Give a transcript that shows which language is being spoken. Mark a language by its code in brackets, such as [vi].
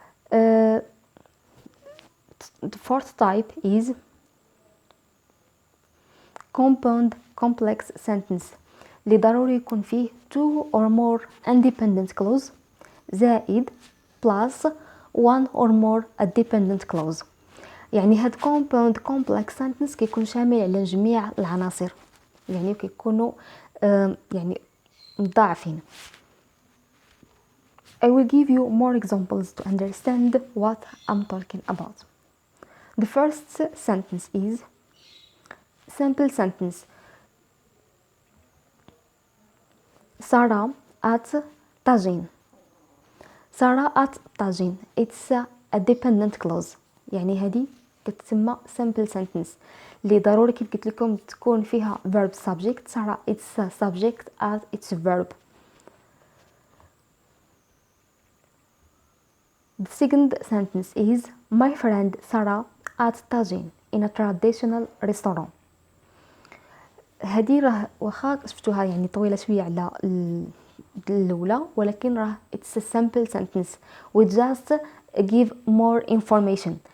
[en] The fourth type is compound complex sentence [ar] اللي ضروري يكون فيه [en] two or more independent clause زائد plus one or more a dependent clause. [ar] يعني هاد compound complex sentence كيكون شامل على جميع العناصر، يعني كيكونوا يعني مضاعفين. [en] I will give you more examples to understand what I'm talking about. The first sentence is simple sentence. Sarah at طاجين. Sarah at طاجين. It's a dependent clause. [ar] يعني هذه كتسمى simple sentence اللي ضروري كيف قلت لكم تكون فيها verb subject. [en] Sarah it's a subject as it's a verb. The second sentence is my friend Sarah at طاجين in a traditional restaurant. [ar] هذه راه واخا شفتوها يعني طويله شويه على الاولى، ولكن راه [en] it's a simple sentence. we just give more information.